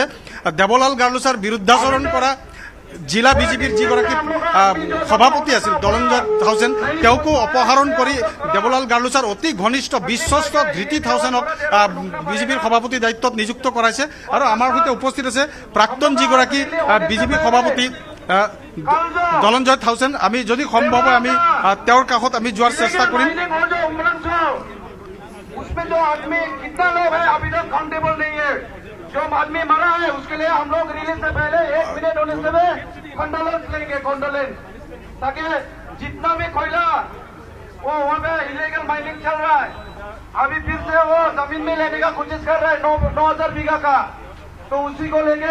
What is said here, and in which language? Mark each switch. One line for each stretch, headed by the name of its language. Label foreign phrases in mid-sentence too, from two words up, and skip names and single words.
Assamese: দেৱলাল গাৰ্লছাৰ বিৰুদ্ধাচৰণ কৰা জিলা বিজেপিৰ যিগৰাকী সভাপতি আছিল দলঞ্জয় থাউচেন, তেওঁকো অপসাৰণ কৰি দেৱলাল গাৰ্লছাৰ অতি ঘনিষ্ঠ বিশ্বস্ত ধৃতি থাউচেনক বিজেপিৰ সভাপতি দায়িত্বত নিযুক্ত কৰাইছে। আৰু আমাৰ সৈতে উপস্থিত আছে প্ৰাক্তন যিগৰাকী বিজেপিৰ সভাপতি দলঞ্জয় থাউচেন। আমি যদি সম্ভৱ হয় আমি তেওঁৰ কাষত আমি যোৱাৰ চেষ্টা কৰিম।
Hindi: जो आदमी मरा है उसके लिए हम लोग रिलीज से पहले 1 मिनट होने से कंडोलेंस लेंगे, कंडोलेंस, ताकि जितना भी कोयला वो वहाँ पे
English: illegal mining
Hindi: चल रहा है, अभी फिर से वो जमीन में लेने का कोशिश कर रहा है 9,000 बीघा का, तो उसी को लेके